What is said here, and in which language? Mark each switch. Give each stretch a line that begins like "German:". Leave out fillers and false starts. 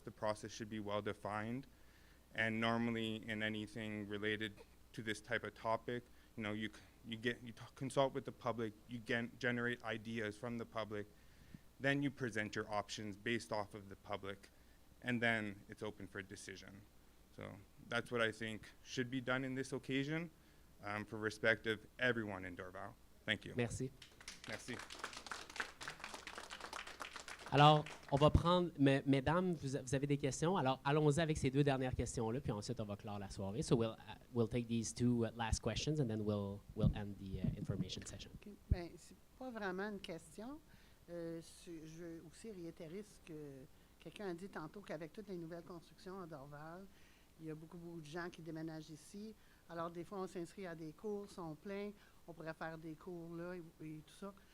English: The process should be well defined. And normally in anything related to this type of topic, you consult with the public, you generate ideas from the public, then you present your options based off of the public, and then it's open for decision. So that's what I think should be done in this occasion, for respect of everyone in Dorval. Thank you.
French: Merci. Merci. Alors, on va prendre, mesdames, vous avez des questions. Alors, allons-y avec ces deux dernières questions-là, puis ensuite, on va clore la soirée.
English: So we'll take these two last questions, and then we'll end the information session. Okay.
French: Ben, c'est pas vraiment une question. Je veux aussi réitérer ce que quelqu'un a dit tantôt, qu'avec toutes les nouvelles constructions à Dorval, il y a beaucoup de gens qui déménagent ici. Alors, des fois, on s'inscrit à des cours, sont pleins, on pourrait faire des cours là et tout ça.